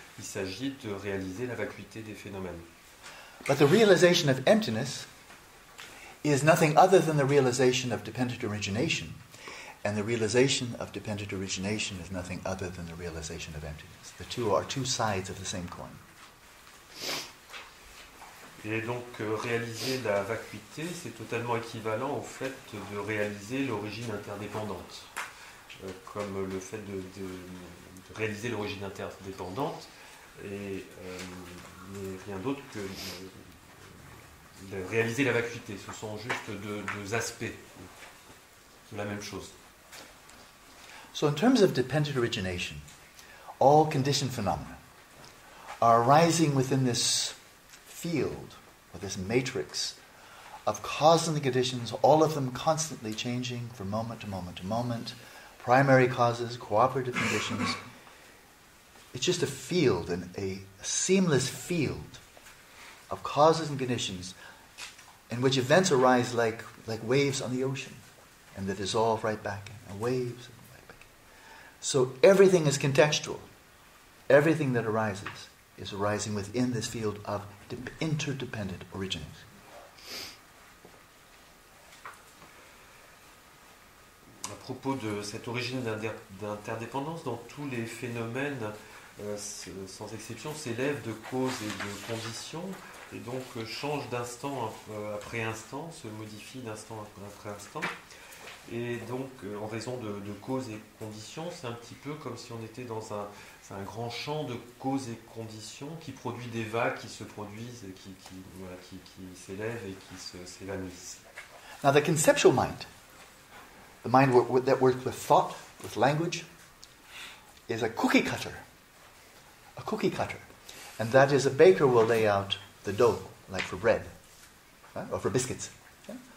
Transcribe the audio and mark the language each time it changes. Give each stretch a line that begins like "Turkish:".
French: Il s'agit de réaliser la vacuité des phénomènes.
English: But the realization of emptiness is nothing other than the realization of dependent origination. And the realization of dependent origination is nothing other than the realization of emptiness. The two are two sides of the same coin.
French: Et donc réaliser la vacuité, c'est totalement équivalent au fait de réaliser l'origine interdépendante. Comme le fait de réaliser l'origine interdépendante et n'est rien d'autre que de réaliser la vacuité. Ce sont juste deux aspects de la même chose.
English: So in terms of dependent origination, all conditioned phenomena are arising within this field, or this matrix of cause and conditions, all of them constantly changing from moment to moment to moment, primary causes, cooperative conditions. It's just a field, a seamless field of causes and conditions in which events arise like waves on the ocean and they dissolve right back in, and waves and right back in. So everything is contextual. Everything that arises is arising within this field of interdependent origins.
French: À propos de cette origine d'interdépendance, dans tous les phénomènes, sans exception, s'élèvent de causes et de conditions, et donc changent d'instant après instant, se modifient d'instant après instant. Et donc, en raison de causes et conditions, c'est un petit peu comme si on était dans un grand champ de causes et conditions qui produit des vagues qui se produisent, qui s'élèvent et qui s'évanouissent.
English: Now the conceptual mind, the mind that works with thought, with language, is a cookie cutter. A cookie cutter. And that is, a baker will lay out the dough, like for bread, right? Or for biscuits. Yeah?